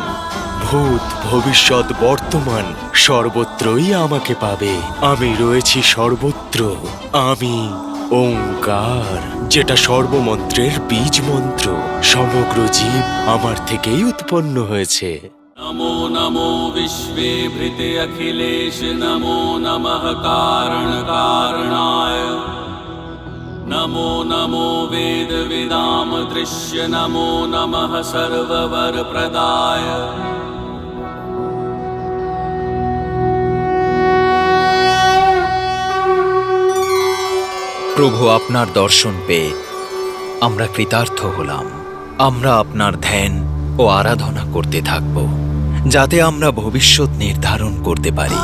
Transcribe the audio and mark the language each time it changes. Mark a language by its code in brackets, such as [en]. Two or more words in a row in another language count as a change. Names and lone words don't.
[bn] ভূত ভবিষ্যৎ বর্তমান সর্বত্রই আমাকে পাবে। আমি রয়েছি সর্বত্র। আমি ওঙ্কার, যেটা সর্বমন্ত্রের বীজ মন্ত্র। সমগ্র জীব আমার থেকেই উৎপন্ন হয়েছে। [sa] नमो नमो विश्वे भृते अखिलेश नमो नमः कारण कारणाय नमो नमो वेद विदाम दृश्य नमो नमः सर्ववर प्रदाय। [bn] প্রভু, আপনার দর্শন পেয়ে আমরা কৃতার্থ হলাম। আমরা আপনার ধ্যান ও আরাধনা করতে থাকব, যাতে আমরা ভবিষ্যৎ নির্ধারণ করতে পারি।